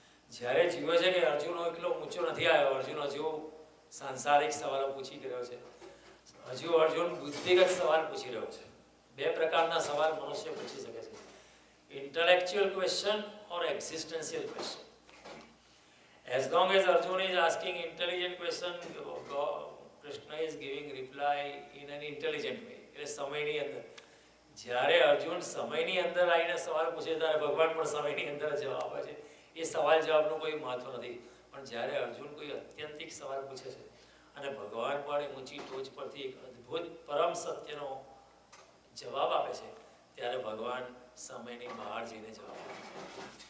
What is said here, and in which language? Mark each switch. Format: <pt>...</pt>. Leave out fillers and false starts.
<gu>જ્યારે જીવે છે કે અર્જુન એટલો ઊંચો નથી આવ્યો, અર્જુન હજુ સાંસારિક સવાલો પૂછી રહ્યો છે, હજુ અર્જુન બુદ્ધિગત સવાલ પૂછી રહ્યો છે. બે પ્રકારના સવાલ મનુષ્ય પૂછી શકે છે,</gu> <en>intellectual question or existential question. As long as Arjuna is asking intelligent question, Krishna is giving reply in an intelligent way.</en> <gu>એટલે સમયની અંદર જ્યારે અર્જુન સમયની અંદર આવીને સવાલ પૂછે ત્યારે ભગવાન પણ સમયની અંદર જવાબ આપે છે. એ સવાલ જવાબનું કોઈ મહત્વ નથી. પણ જ્યારે અર્જુન કોઈ અત્યંતિક સવાલ પૂછે છે અને ભગવાન પણ ઊંચી ટોચ પરથી એક અદ્ભુત પરમ સત્યનો જવાબ આપે છે, ત્યારે ભગવાન સમયની બહાર જઈને જવાબ આપે છે.</gu>